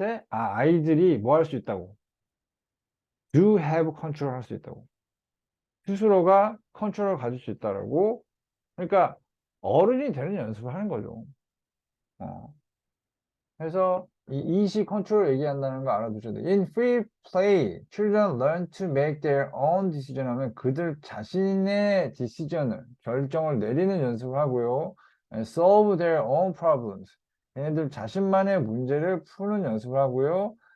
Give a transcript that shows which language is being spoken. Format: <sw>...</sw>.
<ko>아이들이 뭐 할 수 있다고?</ko> <en>Do have control</en> <ko>할 수 있다고. 스스로가 컨트롤을 가질 수 있다라고. 그러니까, 어른이 되는 연습을 하는 거죠. 어. 그래서 이 이시 컨트롤 얘기한다는 거 알아두셔야 돼요.</ko> <en>In free play, children learn to make their own decision</en> <ko>하면 그들 자신의</ko> <en>decision을,</en> <ko>결정을 내리는 연습을 하고요.</ko> <en>And solve their own problems.</en> <ko>얘네들 자신만의 문제를 푸는 연습을 하고요.</ko>